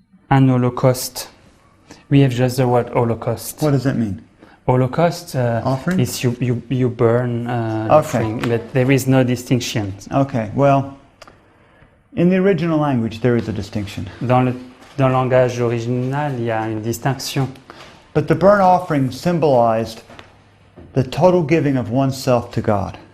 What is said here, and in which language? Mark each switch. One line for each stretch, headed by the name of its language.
English: An Holocaust. We have just the word Holocaust. What does that mean? Holocaust Offering? is you burn offering, but there is no distinction. Okay, well, in the original language there is a distinction.
French: Dans le langage original, il y a une distinction.
English: But the burnt offering symbolized the total giving of oneself to God.